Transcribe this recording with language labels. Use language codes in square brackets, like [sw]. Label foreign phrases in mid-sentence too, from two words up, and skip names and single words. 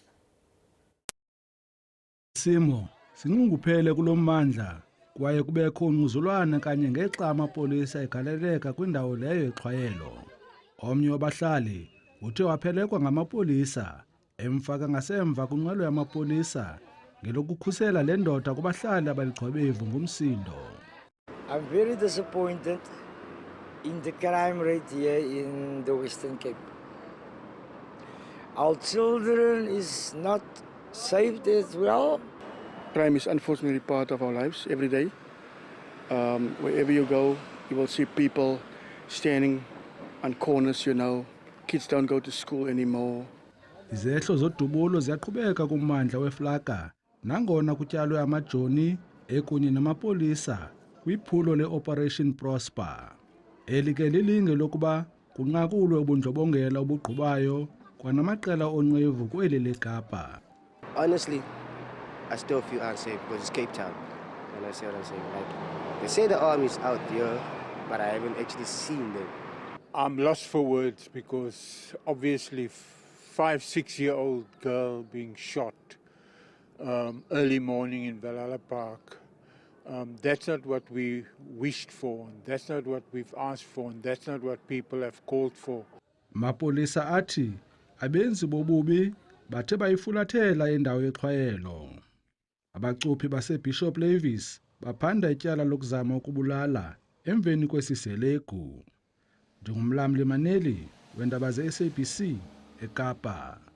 [xh] Simo sinqunguphele kulommandla kwaye kubekho ungquzulwana kanye ngexa amapolisa egaleleka kwindawo leyo exhwayelo. Omnye wabahlali uthe waphelekwa ngamapolisa emfaka ngasemva kunqwelo yamapolisa ngelokukhusela le ndoda kubahlali abalixhobevu ngumsindo. [en] I'm very disappointed in the crime rate here in the Western Cape. Our children is not saved as well. Crime is unfortunately part of our lives every day. Wherever you go, you will see people standing on corners, kids don't go to school anymore. [xh] Izehlo zodubulo ziyaqhubeka kummandla weFlaka nangona kutyalwe amajoni ekunye namapolisa kwiphulo le-Operation Prosper. Eli ke lilinge lokuba kunqakulwe ubundlobongela obugqubayo kwanamaqela onqevu kweli leKapa. [en] Honestly, I still feel unsafe because it's Cape Town. And I see what I'm saying. Like, they say the army's out there, but I haven't actually seen them. I'm lost for words because obviously 5-6-year-old girl being shot early morning in Valala Park. That's not what we wished for. That's not what we've asked for. And that's not what people have called for. [xh] Mapolisa athi abenzi bobubi bathe bayifulathela indawo yexhwayelo. Abacuphi baseBishop Levis baphanda ityala lokuzama ukubulala emveni kwesiselegu. Njengomlamli Maneli wendaba ze-SABC eKapa.